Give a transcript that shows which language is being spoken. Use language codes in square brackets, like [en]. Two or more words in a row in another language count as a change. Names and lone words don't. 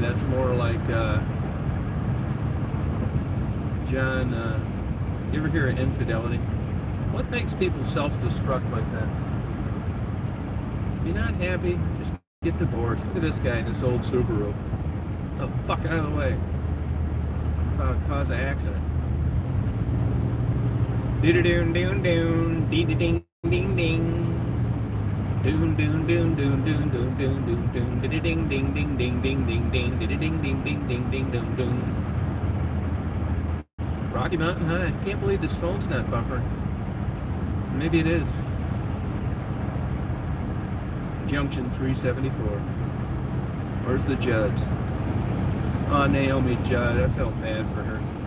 [en] That's more like John, you ever hear of infidelity? What makes people self-destruct like that? If you're not happy, just get divorced. Look at this guy in this old Subaru. Oh, fuck out of the way. Cause an accident. Dee-da-doon-doon-doon, dee-da-ding-ding-ding. Doon-doon-doon-doon-doon-doon-doon-doon-doon, dee-da-ding-ding-ding-ding-ding-ding, dee-da-ding-ding-ding-ding-ding-ding-ding. Rocky Mountain High. Can't believe this phone's not buffering. Maybe it is. Junction 374. Where's the Judds? Oh, Naomi Judd. I felt bad for her.